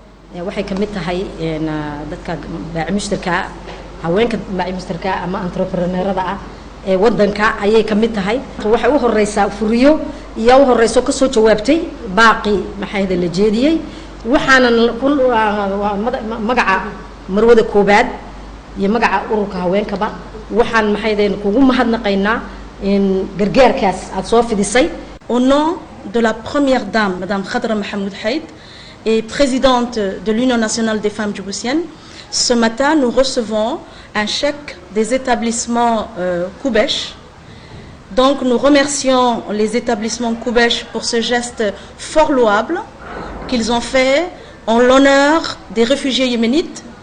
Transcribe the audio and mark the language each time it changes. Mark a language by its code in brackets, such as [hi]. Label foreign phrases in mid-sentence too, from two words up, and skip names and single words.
[so] waxay ka mid tahay dadka baacimushtarka haweenka baacimushtarka ama entrepreneurada ah ee wadanka ayay ka mid tahay waxa u horeysa furiyo iyo u horeyso ka soo jawaabtay baaqi maxayda la jeediyay waxaana magaca marwada koobaad iyo magaca ururka haweenkaba waxaan maxayda kugu mahadnaqaynaa in gargaarkaas aad soo fidisay [fr] au nom de la première dame madame Khadra Mahmoud Haïd et présidente de l'Union nationale des femmes djiboutiennes. Ce matin, nous recevons un chèque des établissements Koubèche. Donc, nous remercions les établissements Koubèche pour ce geste fort louable qu'ils ont fait en l'honneur des réfugiés yéménites.